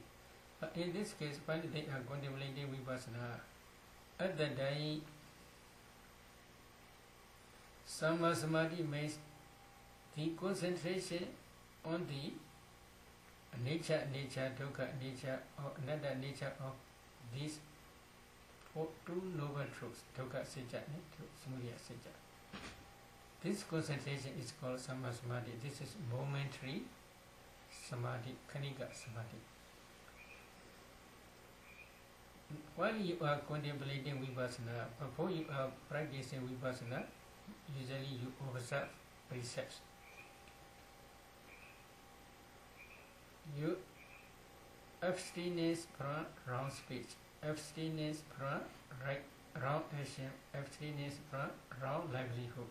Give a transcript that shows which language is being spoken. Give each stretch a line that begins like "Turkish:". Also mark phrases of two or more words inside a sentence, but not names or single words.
English: But in this case, while they are contemplating Vipassana, at that time, Samadhi means the concentration on the nature, dukkha nature, or anatta nature of these two noble truths,
Pali: dukkha sejja and samudaya sejja.
English: This concentration is called samadhi. This is momentary samadhi,
Pali: khanika samadhi.
English: While you are contemplating vipassana, before you are practicing vipassana, usually you observe precepts. You abstinence from wrong speech, abstinence from wrong action, abstinence from wrong livelihood.